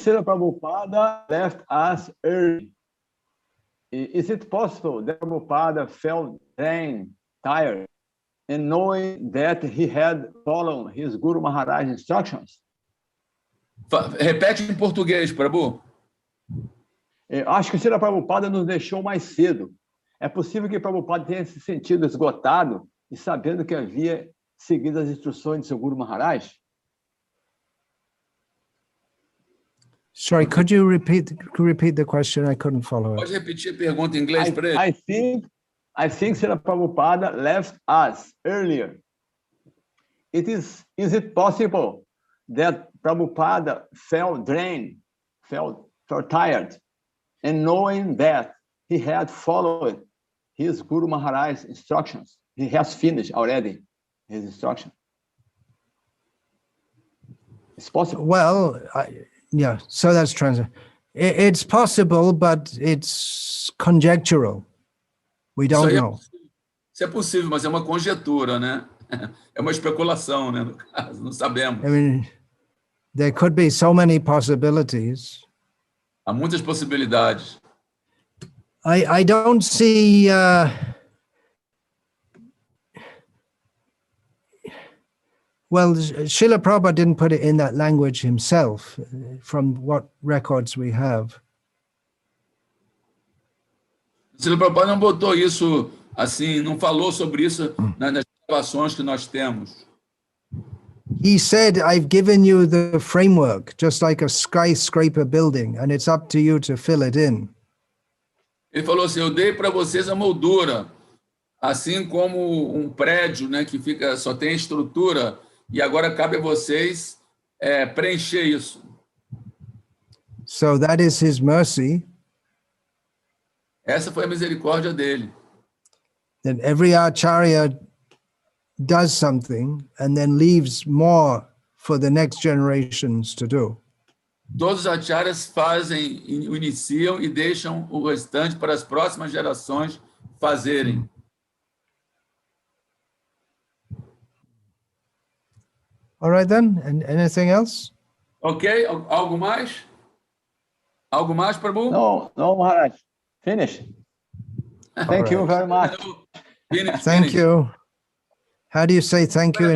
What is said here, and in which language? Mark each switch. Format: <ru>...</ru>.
<en>Srila Prabhupada left us early. Is it possible that Prabhupada felt drained, tired, and knowing that he had followed his Guru Maharaj's instructions?</en> <pt>Repete em português, Prabhu. Acho que o Srila Prabhupada nos deixou mais cedo. É possível que Prabhupada tenha se sentido esgotado e sabendo que havia seguido as instruções de seu Guru Maharaj?</pt> <en>Sorry, could you repeat the question? I couldn't follow</en> <pt>Pode</pt> <en>it.</en> <pt>repetir a pergunta em inglês para ele?</pt> <en>I think Srila Prabhupada left us earlier. Is it possible that Prabhupada felt drained, felt tired, and knowing that he had followed his Guru Maharaj's instructions, he has finished already his instruction? It's possible. Well, yeah, so that's translation. It's possible, but it's conjectural. We don't know.</en> <pt>Isso é possível, mas é uma conjetura, né? É uma especulação, né? No caso, não sabemos.</pt> <en>I mean, there could be so many possibilities.</en> <pt>Há muitas possibilidades.</pt> <en>I don't see... Well, Srila Prabhupada didn't put it in that language himself, from what records we have.</en> <pt>Srila Prabhupada não botou isso assim, não falou sobre isso nas gravações que nós temos.</pt> <en>He said, I've given you the framework, just like a skyscraper building, and it's up to you to fill it in.</en> <pt>Ele falou assim, eu dei para vocês a moldura, assim como um prédio, né, que fica, só tem estrutura, e agora cabe a vocês preencher isso.</pt> <en>So that is his mercy.</en> <pt>Essa foi a misericórdia dele.</pt> <en>That every acharya does something and then leaves more for the next generations to do.</en> <pt>Todos os acharyas fazem, iniciam e deixam o restante para as próximas gerações fazerem.</pt> <en>All right then, and anything else?</en> <pt>Ok, algo mais? Algo mais, Prabhu?</pt> <en>No, Maharaj. Finish. Thank you very much. Finish. You. How do you say thank you in</en>